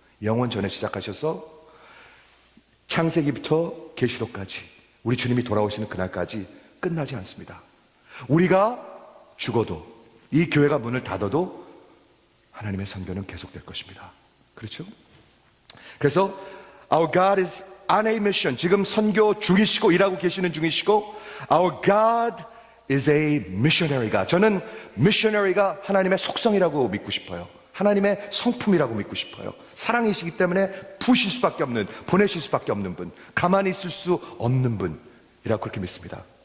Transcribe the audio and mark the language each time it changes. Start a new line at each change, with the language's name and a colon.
Korean: 영원 전에 시작하셔서 창세기부터 계시록까지, 우리 주님이 돌아오시는 그날까지 끝나지 않습니다. 우리가 죽어도, 이 교회가 문을 닫아도 하나님의 선교는 계속될 것입니다. 그렇죠?
English: 그래서 Our God is on a mission.
Korean: 지금 선교 중이시고 일하고 계시는 중이시고,
English: Our God is a missionary God.
Korean: 저는 missionary가 하나님의 속성이라고 믿고 싶어요. 하나님의 성품이라고 믿고 싶어요. 사랑이시기 때문에 부으실 수밖에 없는, 보내실 수밖에 없는 분, 가만히 있을 수 없는 분이라고 그렇게 믿습니다.